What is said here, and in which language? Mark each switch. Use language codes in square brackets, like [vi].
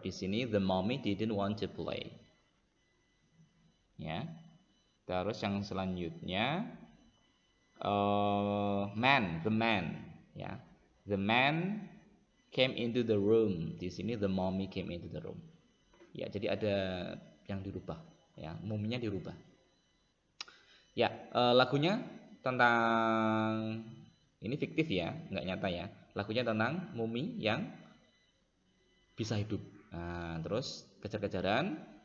[id] Di sini [en] the mummy didn't want to play, ya. [id] Terus yang selanjutnya [en] the man, [id] ya. [en] The man came into the room. [id] Di sini [en] the mummy came into the room. [id] Ya, jadi ada yang dirubah, ya, muminya dirubah. Ya, lagunya tentang ini fiktif ya, nggak nyata ya. Lagunya tentang mumi yang bisa hidup. Nah, terus kejar-kejaran,